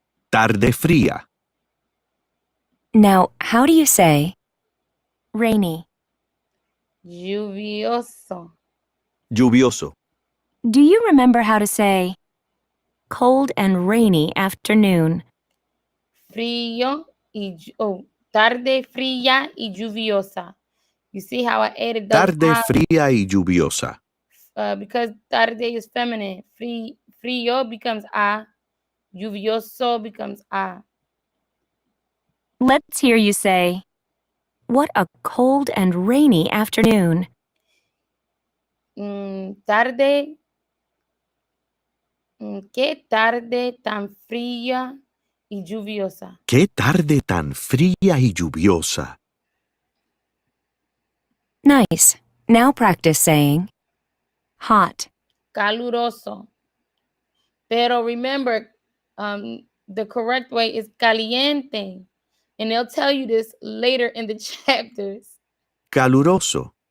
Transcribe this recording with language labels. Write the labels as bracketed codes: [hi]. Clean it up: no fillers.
[es] Tarde fría. [en] Now, how do you say rainy? [es] Lluvioso. Lluvioso. [en] Do you remember how to say cold and rainy afternoon? [es] Frío tarde fría y lluviosa. [en] You see how I added those [es] Tarde I, fría y lluviosa. [en] because tarde is feminine. Frío becomes a. Lluvioso becomes a. Let's hear you say, what a cold and rainy afternoon. [es] Tarde. Qué tarde tan fría y lluviosa. Qué tarde tan fría y lluviosa. [en] Nice. Now practice saying hot. Caluroso. Pero remember, the correct way is caliente. And they'll tell you this later in the chapters. [es] Caluroso.